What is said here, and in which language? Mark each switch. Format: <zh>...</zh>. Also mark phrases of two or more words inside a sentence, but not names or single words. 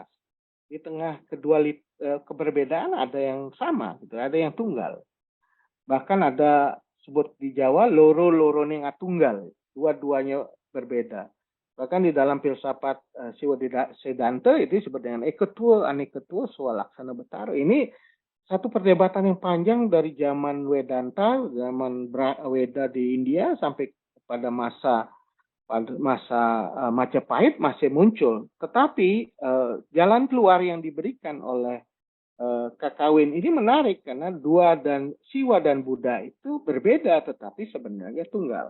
<id>Di tengah keberbedaan ada yang sama, gitu, ada yang tunggal. Bahkan ada sebut di Jawa</id> <jv>loro ning tunggal,</jv> <id>dua-duanya berbeda. Bahkan di dalam filsafat Siwa Siddhanta itu disebut dengan eketua, aneketua, swalaksana betara. Ini satu perdebatan yang panjang dari zaman Vedanta, zaman Weda di India sampai pada masa Majapahit masih muncul. Tetapi jalan keluar yang diberikan oleh Kakawin ini menarik karena Siwa dan Buddha itu berbeda tetapi sebenarnya tunggal.</id>